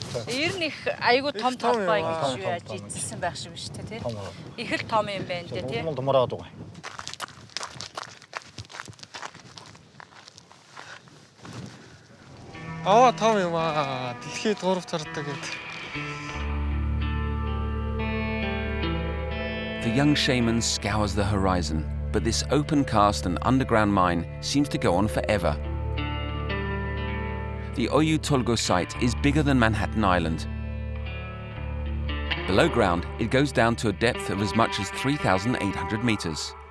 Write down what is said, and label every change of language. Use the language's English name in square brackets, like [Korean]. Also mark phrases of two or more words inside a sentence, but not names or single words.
[Mongolian] Ер нь их айгуу том толгой ингэж яаж эзэлсэн байх шиг биш тий. Их л том юм байна тий. Томороод байгаа. Том юм аа. Дэлхийд 3 тардаг гэдэг. [English] The young shaman scours the horizon, but this open cast and underground mine seems to go on forever. The Oyu Tolgoi site is bigger than Manhattan Island. Below ground, it goes down to a depth of as much as 3,800 meters.